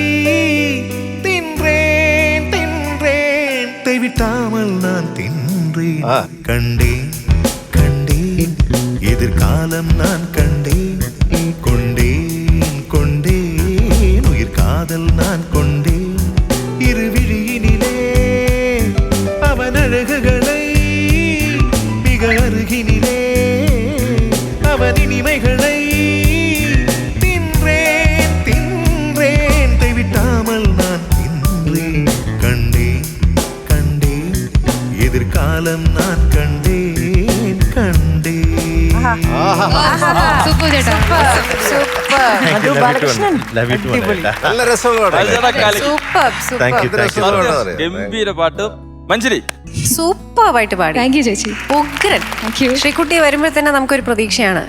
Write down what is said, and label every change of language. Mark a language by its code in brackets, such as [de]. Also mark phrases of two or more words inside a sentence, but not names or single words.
[ta] தின்றேன் தின்றேன் தைவிட்டாமல் நான் தின்றேன் கண்டேன் கண்டேன் எதிர்காலம் நான் கண்டேன் கொண்டேன் கொண்டேன் உயிர் காதல் நான் கொண்டேன் இரு விழியினிலே அவன் அழகுகளை மிக அருகினிலே அவன் இனிமைகளை தின்றேன் தின்றேன் தைவிட்டாமல் நான் தின்றேன் கண்டேன் கண்டேன் எதிர்காலம் நான் கண்டேன் கண்டேன் [ml] സൂപ്പർ ചേട്ടാ നല്ല രസമുള്ള ഗംഭീര പാട്ട്. മഞ്ജരി സൂപ്പറായിട്ട് പാടി. [en] thank you ചേച്ചി. [ml] ഉഗ്രൻ. [en] thank you. [ml] ശ്രീകുട്ടി വരുമ്പോൾ തന്നെ നമുക്കൊരു പ്രതീക്ഷയാണ്.